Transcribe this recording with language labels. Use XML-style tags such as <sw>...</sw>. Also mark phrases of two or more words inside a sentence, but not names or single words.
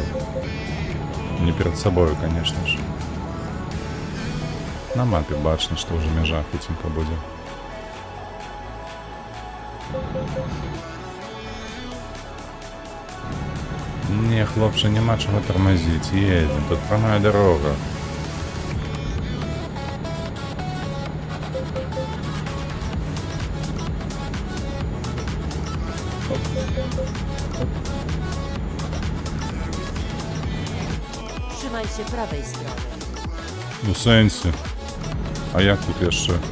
<be>Не перад сабою, конечно ж. На мапе бачна, што ўжо мяжа хуценька будзе. Не, хлопче, няма чого</be> <ru>тормозить, едем, тут прямая дорога.</ru> <pl>Trzymaj się prawej strony.</pl> <be>У сенсі. А як тут яшчэ?</be>